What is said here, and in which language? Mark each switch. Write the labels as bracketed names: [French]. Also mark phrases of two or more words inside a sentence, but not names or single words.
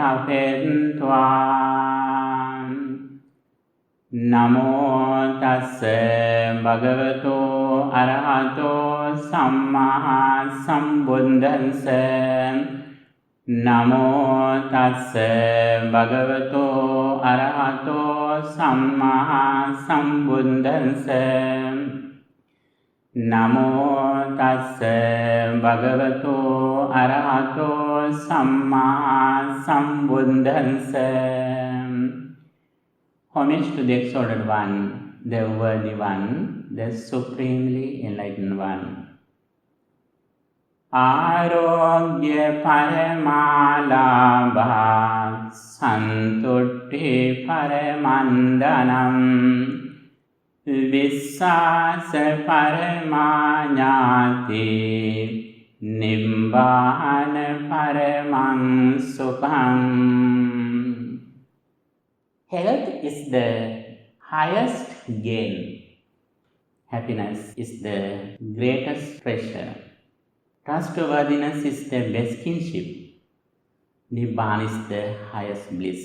[Pali] ඨපෙත්වා නමෝ තස්ස භගවතු අරහතෝ සම්මා සම්බුද්දස්ස නමෝ තස්ස භගවතු අරහතෝ සම්මා සම්බුද්දස්ස නමෝ තස්ස භගවතු අරහතෝ සම්මා සම්බුද්දස්ස. [English] Homage to the Exalted One, the Worthy One, the Supremely Enlightened One. [Pali] Arogya Paramalabha Santutti Paramandanam Vissasa Paramanyati Nibbana Paramang Sukham. [English] Health is the highest gain. Happiness is the greatest treasure. Trustworthiness is the best kinship. Nibbana is the highest bliss.